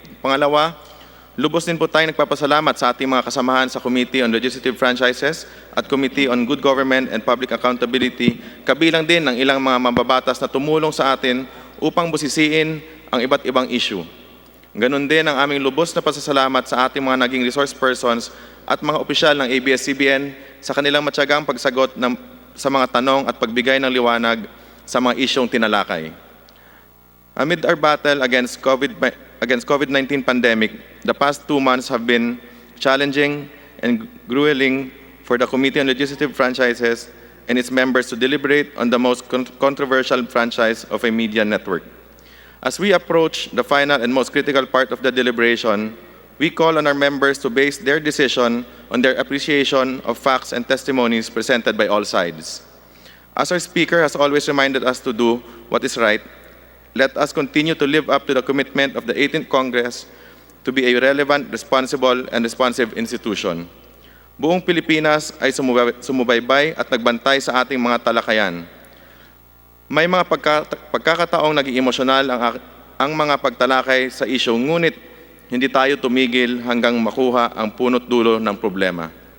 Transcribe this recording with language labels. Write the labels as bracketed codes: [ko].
[tl] Pangalawa, lubos din po tayong nagpapasalamat sa ating mga kasamahan sa Committee on Legislative Franchises at Committee on Good Government and Public Accountability, kabilang din ng ilang mga mababatas na tumulong sa atin upang busisiin ang iba't ibang issue. Ganon din ang aming lubos na pasasalamat sa ating mga naging resource persons at mga opisyal ng ABS-CBN sa kanilang matyagang pagsagot sa mga tanong at pagbigay ng liwanag sa mga isyong tinalakay. [en] Amid our battle against COVID-19 pandemic, the past 2 months have been challenging and grueling for the Committee on Legislative Franchises and its members to deliberate on the most controversial franchise of a media network. As we approach the final and most critical part of the deliberation, we call on our members to base their decision on their appreciation of facts and testimonies presented by all sides. As our Speaker has always reminded us to do what is right, let us continue to live up to the commitment of the 18th Congress to be a relevant, responsible, and responsive institution. [tl] Buong Pilipinas ay sumubaybay at nagbantay sa ating mga talakayan. May mga pagkakataong naging emosyonal ang mga pagtalakay sa isyu, ngunit hindi tayo tumigil hanggang makuha ang punot dulo ng problema.